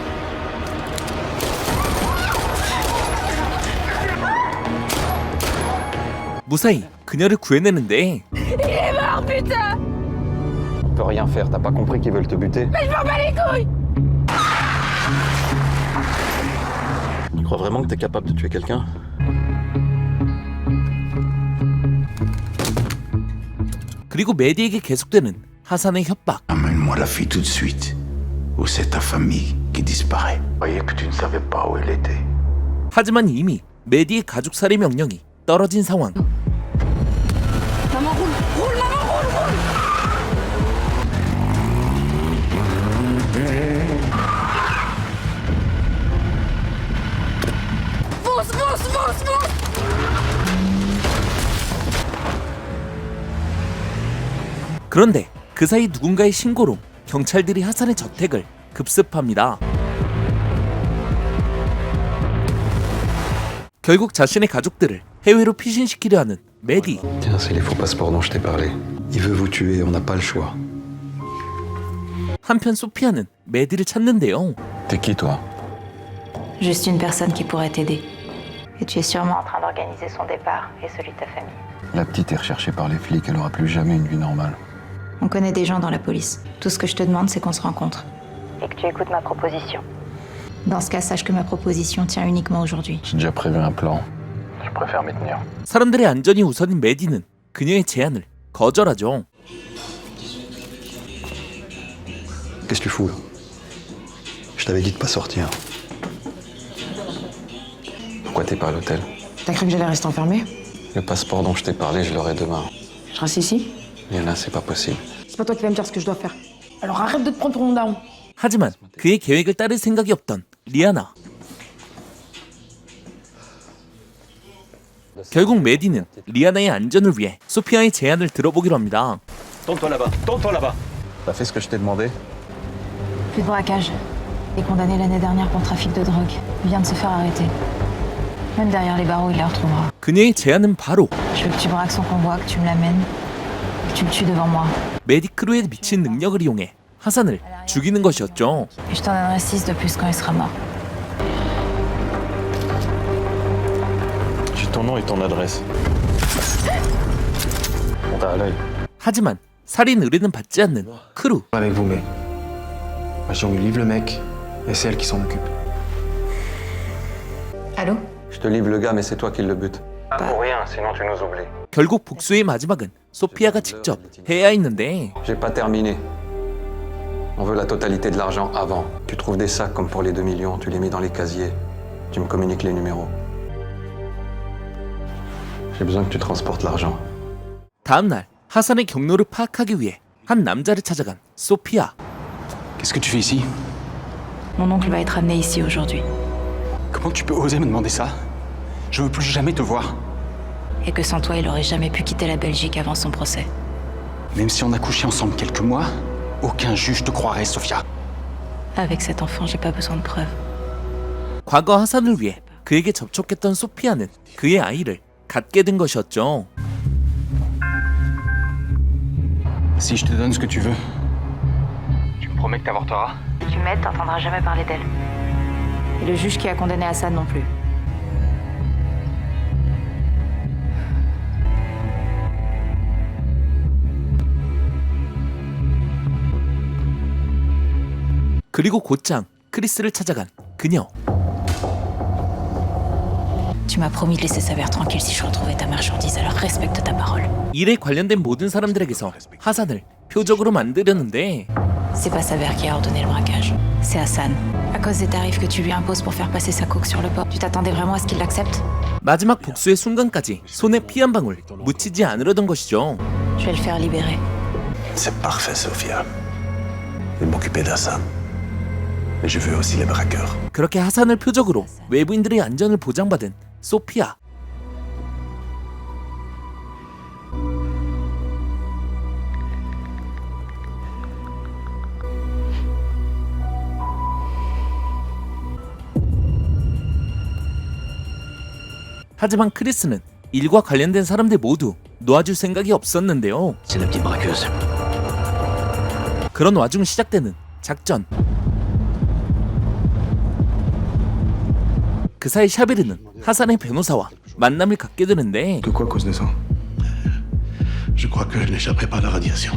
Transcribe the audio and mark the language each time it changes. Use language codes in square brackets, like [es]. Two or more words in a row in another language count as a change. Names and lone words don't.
[ko] 무사히 그녀를 구해내는데 [fr] On peut rien faire, t'as pas compris qu'ils veulent te buter? Tu crois vraiment que t'es capable de tuer quelqu'un? [ko] 그리고 메디에게 계속되는 하산의 협박. [fr] Amène-moi la fille tout de suite. Ou c'est ta famille qui disparaît. Je croyais que tu ne savais pas où elle était. [ko] 하지만 이미 메디의 가족 살해 명령이 떨어진 상황. [fr] Maman, roule, roule, maman, roule, roule. Fonce, fonce, fonce, fonce. [ko] 그런데 그 사이 누군가의 신고로 경찰들이 하산의 저택을 급습합니다. 결국 자신의 가족들을 해외로 피신시키려 하는 메디. [fr] Tiens, c'est les faux passeports dont je t'ai parlé. Il veut vous tuer, on n'a pas le choix. [ko] 한편 소피아는 메디를 찾는데요. [fr] T'es qui, toi? Juste une personne qui pourrait t'aider. Et tu es sûrement en train d'organiser son départ et celui de ta famille. La petite est recherchée par les flics, elle aura plus jamais une vie normale. On connaît des gens dans la police. Tout ce que je te demande, c'est qu'on se rencontre. Et que tu écoutes ma proposition. Dans ce cas, sache que ma proposition tient uniquement aujourd'hui. J'ai déjà prévu un plan. Je préfère m'y tenir. [ko] 사람들의 안전이 우선인 메디는 그녀의 제안을 거절하죠. [fr] Qu'est-ce que tu fous là? Je t'avais dit de pas sortir. Pourquoi t'es pas à l'hôtel? T'as cru que j'allais rester enfermée? Le passeport dont je t'ai parlé, je l'aurai demain. Je reste ici? Léna, c'est pas possible. C'est pas toi qui vas me dire ce que je dois faire. Alors arrête de te prendre pour mon daron. [ko] 하지만 그의 계획을 따를 생각이 없던 리아나. 결국 메디는 리아나의 안전을 위해 소피아의 제안을 들어보기로 합니다. [fr] Tourne-toi là-bas, tourne-toi là-bas. T'as fait ce que je t'ai demandé? Plus de braquage. Il est condamné l'année dernière pour trafic de drogue. Il vient de se faire arrêter. Même derrière les barreaux, il les retrouvera. [ko] 그녀의 제안은 바로 [fr] Je veux que tu braques son convoi, que tu me l'amènes, que tu le tues devant moi. [ko] 메디크루의 미친 능력을 이용해 하산을 죽이는 것이었죠. [fr] Et je t'en donnerai 6 de plus quand il sera mort. J'ai ton nom et ton adresse. On t'a à l'œil. [ko] 하지만 살인 의뢰는 받지 않는 크루. [fr] Avec vous, mais. On lui livre le mec, et c'est elle qui s'en occupe. Allô? Je te livre le gars, mais c'est toi qui le butes. Pas pour rien, sinon tu nous oublies. [ko] 결국 복수의 마지막은 소피아가 직접 해야 했는데 [fr] J'ai pas terminé. On veut la totalité de l'argent avant. Tu trouves des sacs comme pour les 2 millions, tu les mets dans les casiers. Tu me communiques les numéros. J'ai besoin que tu transportes l'argent. [ko] 다음 날 하산의 경로를 파악하기 위해 한 남자를 찾아간 소피아. [fr] Qu'est-ce que tu fais ici? Mon oncle va être amené ici aujourd'hui. Comment tu peux oser me demander ça? Je veux plus jamais te voir. Et que sans toi, il aurait jamais pu quitter la Belgique avant son procès. Même si on a couché ensemble quelques mois, aucun juge te croirait, Sofia. Avec cet enfant, j'ai pas besoin de preuves. [ko] 과거 하산을 위해 그에게 접촉했던 소피아는 그의 아이를 갖게 된 것이었죠. [fr] Si je te donne ce que tu veux, tu me promets que t'avorteras? Tu m'aides, t'entendras jamais parler d'elle. Et le juge qui a condamné Hassan non plus. [ko] 그리고 곧장 크리스를 찾아간 그녀. [fr] Tu m'as promis de laisser sa mère tranquille si je retrouvais ta marchandise, alors respecte ta parole. [ko] 일에 관련된 모든 사람들에게서 하산을 표적으로 만들었는데 [fr] C'est pas sa mère qui a ordonné le braquage, c'est Hassan. À cause des tarifs que tu lui imposes pour faire passer sa coke sur le port, tu t'attendais vraiment à ce qu'il l'accepte? [ko] 마지막 복수의 순간까지 손에 피 한 방울 묻히지 않으려던 것이죠. [fr] Je vais le faire libérer. C'est parfait, Sophia. Je vais m'occuper d'Hassan. Mais je veux aussi les braqueurs. [ko] 그렇게 하산을 표적으로 외부인들의 안전을 보장받은 소피아. 하지만 크리스는 일과 관련된 사람들 모두 놓아줄 생각이 없었는데요. [fr] C'est la petite braqueuse. [ko] 그런 와중 시작되는 작전. 그 사이 샤베르는 하산의 변호사와 만남을 갖게 되는데 [fr] Que quoi à cause de ça? Je crois que je n'échapperai pas à la radiation.